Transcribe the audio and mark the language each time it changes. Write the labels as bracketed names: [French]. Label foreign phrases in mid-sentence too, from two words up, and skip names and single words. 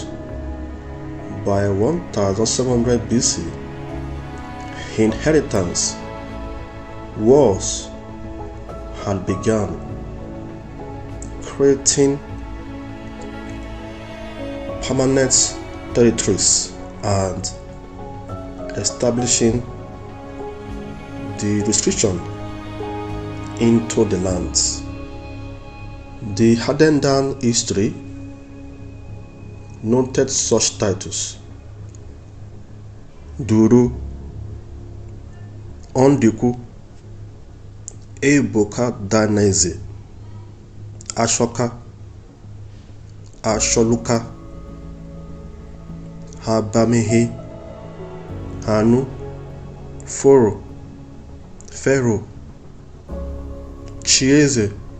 [English] By 1700 BC, inheritance wars had begun, creating permanent territories and establishing the restriction into the lands. The handed down history noted such titles: Duru, Ondiku, Ebuka Daneze, Ashoka, Asholuka, Habamihi, Hanu, Foro, Pharaoh, Chieze,